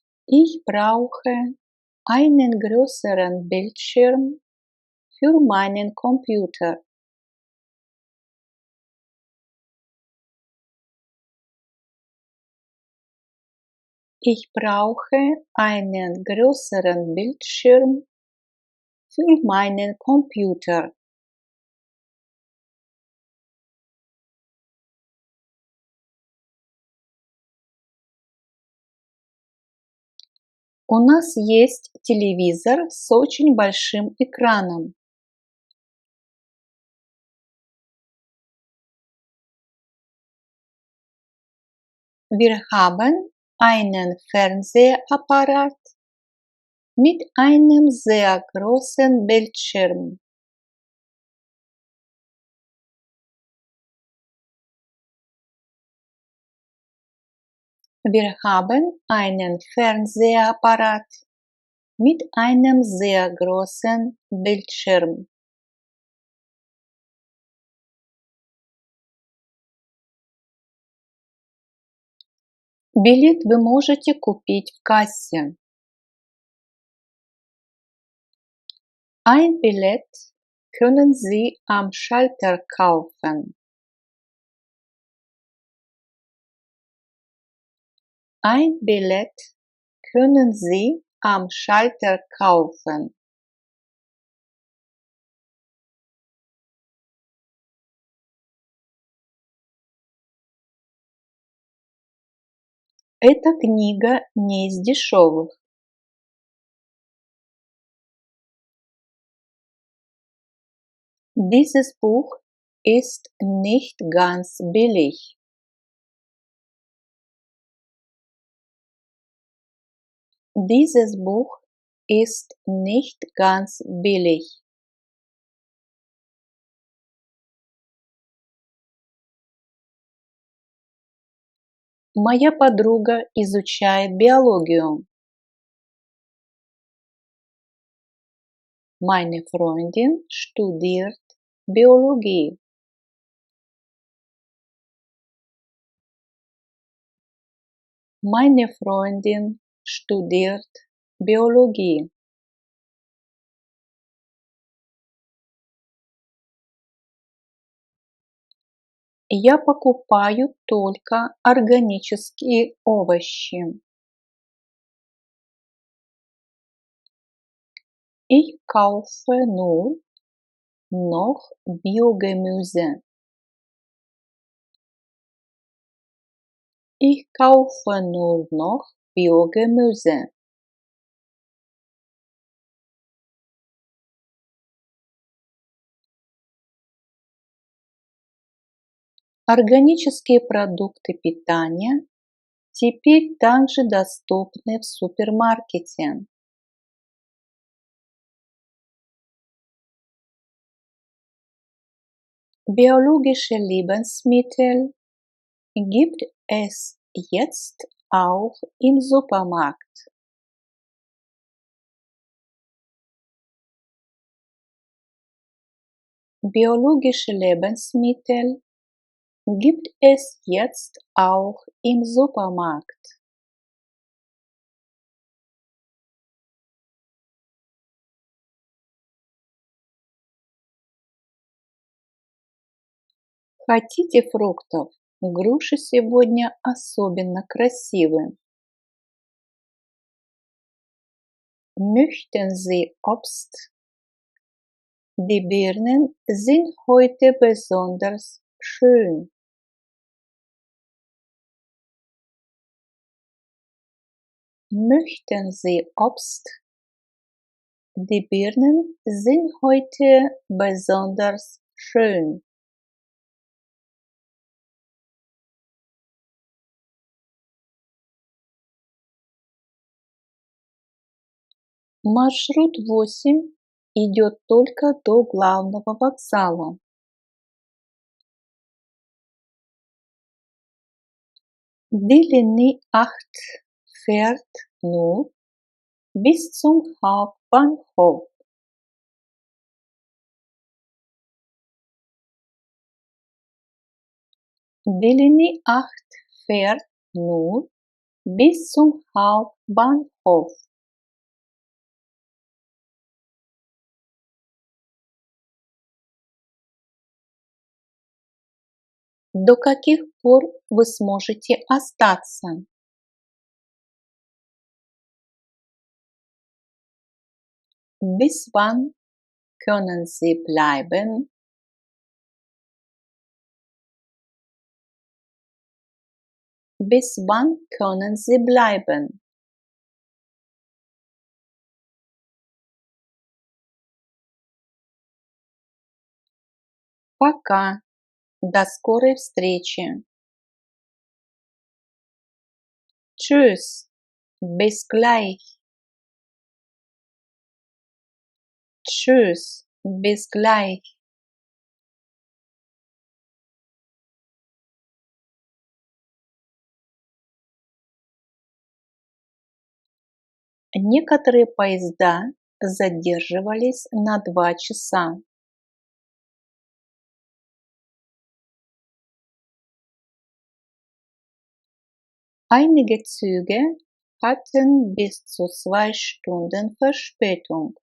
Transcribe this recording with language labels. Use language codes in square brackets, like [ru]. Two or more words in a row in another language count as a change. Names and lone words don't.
[de] Ich brauche einen größeren Bildschirm für meinen Computer. Ich brauche einen größeren Bildschirm für meinen Computer. [ru] У нас есть телевизор с очень большим экраном. [de] Wir haben einen Fernsehapparat mit einem sehr großen Bildschirm. Wir haben einen Fernsehapparat mit einem sehr großen Bildschirm. [ru] Билет вы можете купить в кассе. [de] Ein Billett können Sie am Schalter kaufen. Ein Billett können Sie am Schalter kaufen. [ru] Эта книга не из дешевых. [de] Dieses Buch ist nicht ganz billig. Dieses Buch ist nicht ganz billig. [ru] Моя подруга изучает биологию. [de] Meine Freundin studiert Biologie. Meine Freundin studiert Biologie. [ru] Я покупаю только органические овощи. [de] Ich kaufe nur noch Biogemüse. Ich kaufe nur noch Biogemüse. [ru] Органические продукты питания теперь также доступны в супермаркете. [de] Biologische Lebensmittel gibt es jetzt auch im Supermarkt. Biologische Lebensmittel gibt es jetzt auch im Supermarkt. [ru] Хотите фруктов? Груши сегодня особенно красивые. [de] Möchten Sie Obst? Die Birnen sind heute besonders schön. Möchten Sie Obst? Die Birnen sind heute besonders schön. [ru] Маршрут 8 идет только до главного вокзала. [de] Die Linie 8 fährt nur bis zum Hauptbahnhof. Die Linie 8 fährt nur bis zum Hauptbahnhof. [ru] До каких пор вы сможете остаться? [de] Bis wann können Sie bleiben? Bis wann können Sie bleiben? [ru] Пока. До скорой встречи. [de] Tschüss. Bis gleich. Tschüss. Bis gleich. [ru] Некоторые поезда задерживались на 2 часа. [de] Einige Züge hatten bis zu 2 Stunden Verspätung.